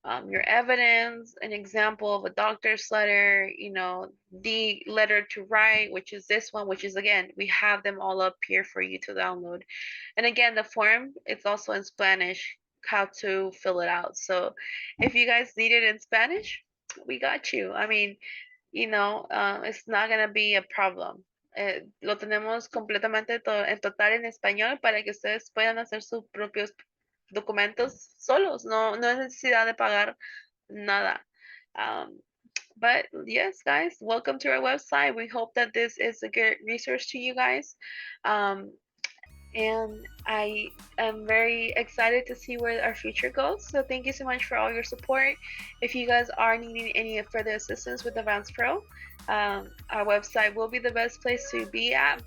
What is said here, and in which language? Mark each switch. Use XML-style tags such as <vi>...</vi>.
<en>Your evidence, an example of a doctor's letter, the letter to write, which is this one, which is, again, we have them all up here for you to download. And again, the form, it's also in Spanish, how to fill it out. So if you guys need it in Spanish, we got you. I mean, it's not going to be a problem.</en> <es>Lo tenemos completamente en total en español para que ustedes puedan hacer sus propios documentos solos. No, no es necesidad de pagar nada.</es> <en>But yes, guys, welcome to our website. We hope that this is a good resource to you guys. And I am very excited to see where our future goes. So thank you so much for all your support. If you guys are needing any further assistance with Advance Pro, our website will be the best place to be at.</en>